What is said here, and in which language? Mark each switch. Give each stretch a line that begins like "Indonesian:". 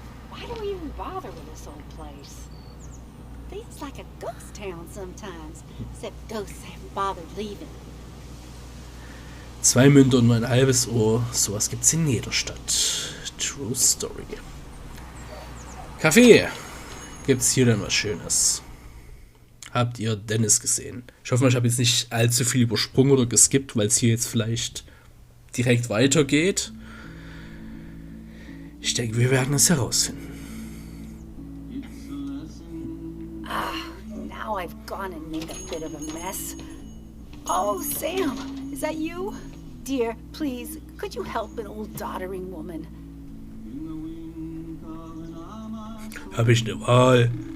English: Why do we even bother with this old place? Feels like a ghost town sometimes, except ghosts haven't bothered leaving.
German: 2 Münder und nur ein halbes Ohr. Sowas gibt's in jeder Stadt.
English: True Story.
German: Café. Gibt's hier denn was Schönes? Habt ihr Dennis gesehen? Ich hoffe mal, ich habe jetzt nicht allzu viel übersprungen oder geskippt, weil es hier jetzt vielleicht direkt weitergeht. Ich denke, wir werden es herausfinden.
English: Now I've gone and made a bit of a mess. Oh, Sam, is that you? Dear, please, could you help an old doddering woman?
German: Habe ich eine Wahl?